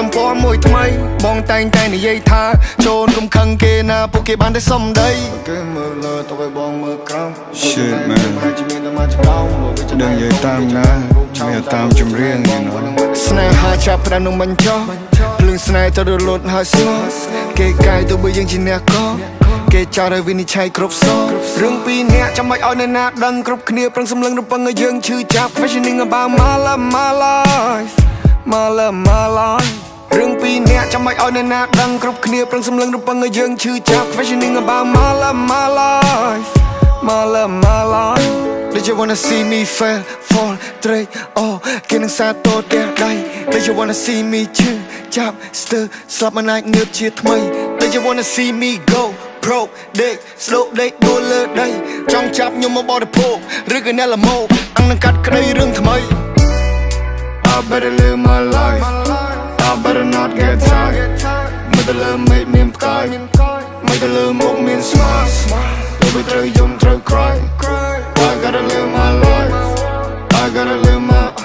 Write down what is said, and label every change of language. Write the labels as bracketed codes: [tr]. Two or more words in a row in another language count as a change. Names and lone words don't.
[km] ទំព័រមួយថ្មីបងតែងតែនិយាយថាចូលកុំខឹងគេណាពួកគេបានតែសុំដីគេមើលលើទៅឲ្យបងមើលក្រោម [en] Shit man [km] ដឹងនិយាយតាមណាមានតាមចម្រៀងស្នេហាចាប់ផ្ដើមនឹងមិនចោះភ្លើងស្នេហ៍ទៅរលត់ហើយស្ងោះគេកាយទៅបើយើងជាអ្នកក៏គេចោលឲ្យវិនិច្ឆ័យគ្រប់សងរឿងពីរអ្នកចាំឲ្យអ្នកណាដឹងគ្រប់គ្នាប្រឹងសម្លឹងរំពឹងឲ្យយើងឈឺចាប់ [en] questioning about my [km] life រឿងពីរអ្នកចាំឲ្យអ្នកណាដឹងគ្រប់គ្នាប្រឹងសម្លឹងរំពឹងឲ្យយើងឈឺចាប់ [en] questioning about my life Did you wanna see me fail fall [km] ត្រេកគេនឹងសាទរតែដៃ [en] Did you wanna see me [km] ឈឺចាប់ស្ទើស្លាប់មិនអាចងើបជាថ្មី [en] Did you wanna see me go broke [km] ដេកស្ដោកដេកដួលលើដីចង់ចាប់ខ្ញុំមកបរិភោគឬក៏អ្នកល្មោអញនឹងកាត់ក្តីរឿងថ្មី [en] I better live my life I better not get tired [km] មើលទៅលើ [en] make me [km] ផ្កាយមើលទៅលើមុខមាន smile ទៅបីត្រូវយំត្រូវ cry [en] I gotta live my life I gotta live my